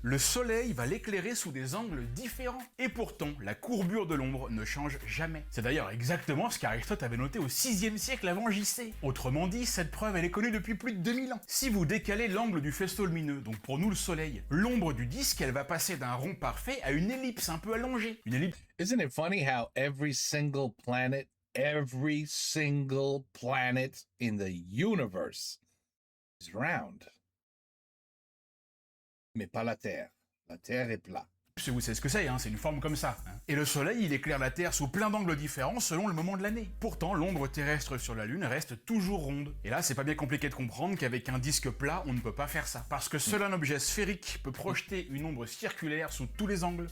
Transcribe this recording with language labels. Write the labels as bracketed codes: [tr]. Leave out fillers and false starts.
[fr] Le Soleil va l'éclairer sous des angles différents. Et pourtant, la courbure de l'ombre ne change jamais. C'est d'ailleurs exactement ce qu'Aristote avait noté au 6e siècle avant JC. Autrement dit, cette preuve, elle est connue depuis plus de 2000 ans. Si vous décalez l'angle du faisceau lumineux, donc pour nous le Soleil, l'ombre du disque, elle va passer d'un rond parfait à une ellipse un peu allongée. Une ellipse... [en] Isn't it funny how every single planet in the universe is round? [fr] Mais pas la Terre. La Terre est plate. Vous savez ce que c'est une forme comme ça. Et le Soleil, il éclaire la Terre sous plein d'angles différents selon le moment de l'année. Pourtant, l'ombre terrestre sur la Lune reste toujours ronde. Et là, c'est pas bien compliqué de comprendre qu'avec un disque plat, on ne peut pas faire ça. Parce que seul un objet sphérique peut projeter une ombre circulaire sous tous les angles.